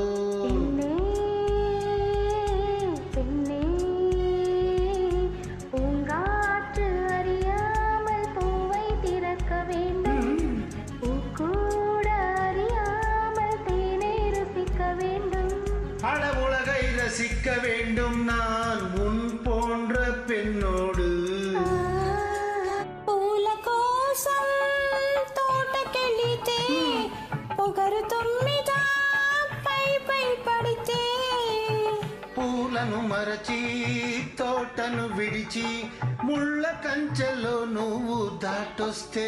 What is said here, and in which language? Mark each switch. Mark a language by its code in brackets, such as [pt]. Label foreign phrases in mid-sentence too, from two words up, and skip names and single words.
[ta] பெண்ணே பூங்காற்று அறியாமல் பூவை திறக்க வேண்டும் பூக்கூட அறியாமல் தேனை ருசிக்க வேண்டும் அட உலகை சிக்க வேண்டும் நான் உன் போன்ற பெண்ணோடு. [te] పూల కోసం తోటకెళితే పొగరు తొమ్మిద పై పై పడితే పూలను మరచి తోటను విడిచి ముళ్ళ కంచెలో నువ్వు దాటొస్తే